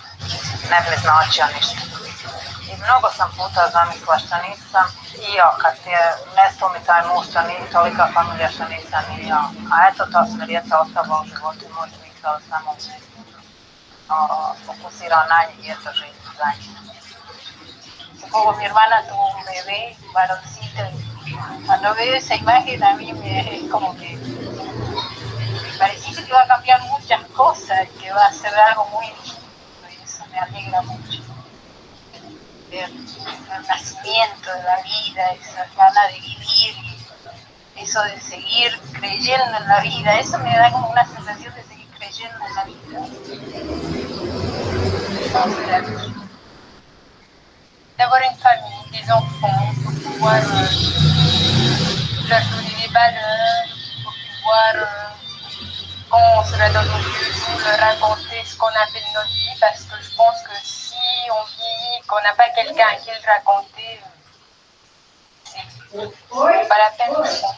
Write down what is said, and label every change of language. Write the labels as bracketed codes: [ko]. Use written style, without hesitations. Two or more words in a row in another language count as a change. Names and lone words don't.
[bs] Ne bi značio ništa. I mnogo sam puta zamislila što nisam i ja, kad je nestao mi taj muž, što nije tolika familija što nisam i ja. A eto, to sam djeca ostala u životu i moj smisao samo fokusirao na njih i eto živim za njih. [es] Supongo mi hermana tuvo un bebé, varoncito, cuando veo esa imagen a mí me como que me parecía que iba a cambiar muchas cosas y que va a ser algo muy lindo y eso me alegra mucho. Ver el nacimiento de la vida, esa ganas de vivir y eso de seguir creyendo en la vida, eso me da como una sensación de seguir creyendo en la vida. [fr] D'avoir une famille, des enfants, pour pouvoir leur donner des valeurs, pour pouvoir, quand on sera dans nos vieux jours, leur raconter ce qu'on a fait de notre vie, parce que je pense que si on vieillit, qu'on n'a pas quelqu'un à qui le raconter, c'est pas la peine, je pense.